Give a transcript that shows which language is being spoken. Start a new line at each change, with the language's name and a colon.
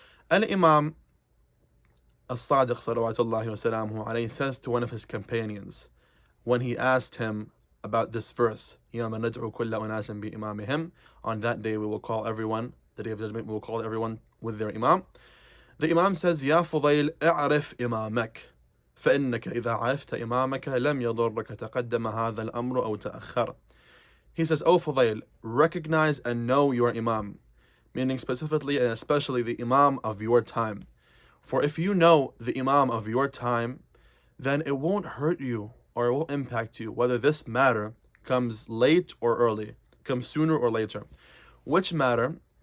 English: Al-Imam al-Sadiq salawatullahi wa salamuhu alayhi says to one of his companions, when he asked him about this verse,
Arabic: يَوْمَ نَدْعُو كُلَّ أُنَاسٍ بِإِمَامِهِمْ,
English: on that day we will call everyone, the Day of Judgment, we will call everyone with their Imam. The Imam says,
Arabic: يا فضيل إعرف إمامك فإنك إذا عرفت إمامك لم يضرك تقدم هذا الأمر أو تأخر.
English: He says, O Fadil, recognize and know your Imam, meaning specifically and especially the Imam of your time. For if you know the Imam of your time, then it won't hurt you or it won't impact you, whether this matter comes late or early, comes sooner or later. Which matter?